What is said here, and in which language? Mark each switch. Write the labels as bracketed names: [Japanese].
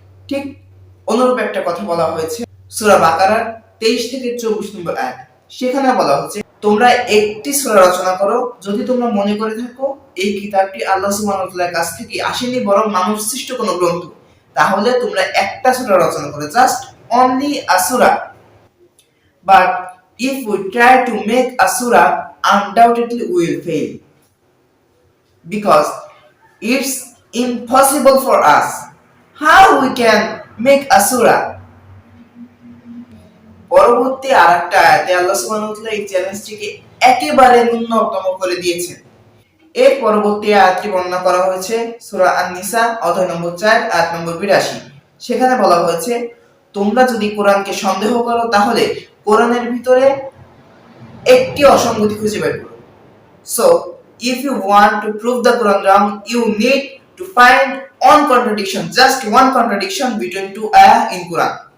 [Bangla] ঠিক অনুরূপ একটা কথা বলা হয়েছে সূরা বাকারার 23 থেকে 24 নম্বর আয়াত। সেখানে বলা হচ্ছে তোমরা একটি সূরা রচনা করো যদি তোমরা মনে করে থাকো এই কিতাবটি আল্লাহ সুবহানাহু ওয়া তাআলার কাছ থেকে আসেনি বরং মানুষ সৃষ্ট কোনো গ্রন্থ, তাহলে তোমরা একটা সূরা রচনা করো, [English] Just only a সূরা। But if we try to make a surah, undoubtedly we will fail, because it's impossible for us. How we can make a surah? [Bangla] পরবর্তী আরেকটা আয়াতে আল্লাহ সুবহানাহু ওয়া তাআলা এই চ্যালেঞ্জটিকে একেবারে ন্যূনতম করে দিয়েছেন। এর পরবর্তী আয়াতটি বর্ণনা করা হয়েছে সূরা আন-নিসা অধ্যায় নম্বর 4 আয়াত নম্বর 82। সেখানে বলা হয়েছে, তোমরা যদি কোরআনকে সন্দেহ করো তাহলে কোরআনের ভিতরে একটি অসঙ্গতি খুঁজে বের করো। [English] So if you want to prove the Quran wrong, you need to find one contradiction, just one contradiction between two ayah in Quran.